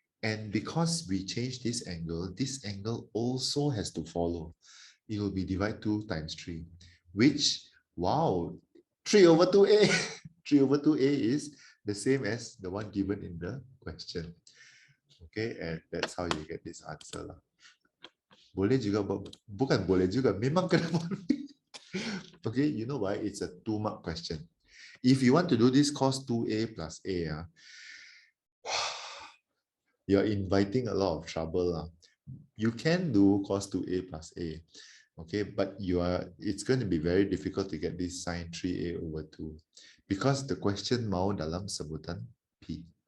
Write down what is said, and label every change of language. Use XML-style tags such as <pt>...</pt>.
<en>And because we change this angle also has to follow. It will be divide 2 times 3, which, wow, 3 over 2a. 3 over 2a is the same as the one given in the question. Okay, and that's how you get this answer lah.</en> <ms>Boleh juga, bukan boleh juga, memang kena boleh.</ms> <en>Okay, you know why? It's a 2-mark question. If you want to do this cos 2a plus a, you're inviting a lot of trouble. You can do cos 2a plus a, okay, but it's going to be very difficult to get this sine 3a over 2 because the question</en> <ms>mau dalam sebutan p.</ms>